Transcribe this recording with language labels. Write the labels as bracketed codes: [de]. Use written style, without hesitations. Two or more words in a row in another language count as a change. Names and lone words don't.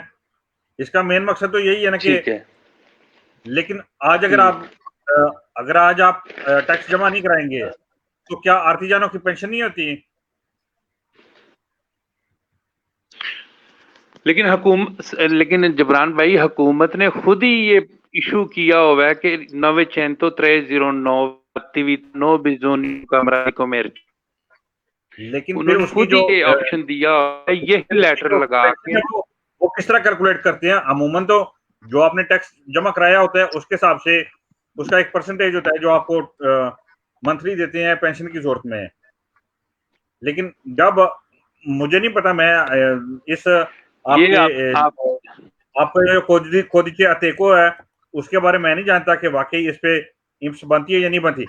[ur] اس کا مین مقصد تو یہی ہے نا کہ، لیکن آج اگر آج آپ ٹیکس جمع نہیں کرائیں گے تو کیا آرٹیجانوں کی پینشن نہیں ہوتی? لیکن جبران بھائی حکومت نے خود ہی یہ اشو کیا ہوا ہے کہ [it] 90309 attività bisogno Camera di Commercio, [ur] لیکن پھر اس کی جو آپشن دیا ہے یہ لیٹر لگا کے وہ کس طرح کیلکولیٹ کرتے ہیں؟ عموماً تو جو آپ نے ٹیکس جمع کرایا ہوتا ہے اس کے حساب سے اس کا ایک پرسنٹیج ہوتا ہے جو آپ کو منتھلی دیتے ہیں پینشن کی صورت میں. لیکن جب مجھے نہیں پتا، میں اس آپ کے [it] codice ATECO [ur] ہے اس کے بارے میں نہیں جانتا کہ واقعی اس پہ امس بنتی ہے یا نہیں بنتی.